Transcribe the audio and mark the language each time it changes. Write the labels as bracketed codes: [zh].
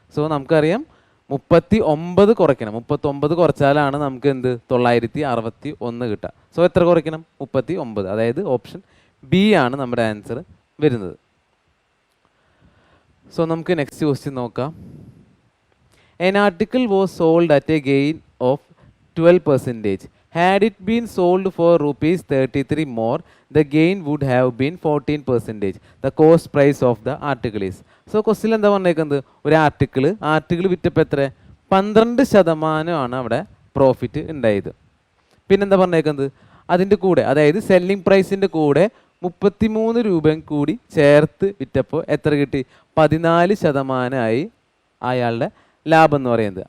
[ml] So നമുക്കറിയാം 39 കുറയ്ക്കണം. 39 കുറച്ചാലാണ് നമുക്ക് എന്ത് 961 കിട്ടുക. സോ എത്ര കുറയ്ക്കണം? 39. അതായത് ഓപ്ഷൻ ബി ആണ് നമ്മുടെ ആൻസർ വരുന്നത്. സോ നമുക്ക് നെക്സ്റ്റ് ക്വസ്റ്റ്യൻ നോക്കാം. [en] An article was sold at a gain of 12%. Had it been sold for rupees 33 more, the gain would have been 14%. The cost price of the article is. [ml] So question എന്താ പറഞ്ഞേക്കുന്നത്? ഒരു article വിറ്റപ്പോൾ എത്ര? 12% അവിടെ profit ഉണ്ടായത്. പിന്നെന്താ പറഞ്ഞേക്കുന്നത്? അതിൻ്റെ കൂടെ അതായത് സെല്ലിംഗ് പ്രൈസിൻ്റെ കൂടെ 33 രൂപയും കൂടി ചേർത്ത് വിറ്റപ്പോൾ എത്ര കിട്ടി? 14% അയാളുടെ ലാഭം എന്ന് പറയുന്നത്.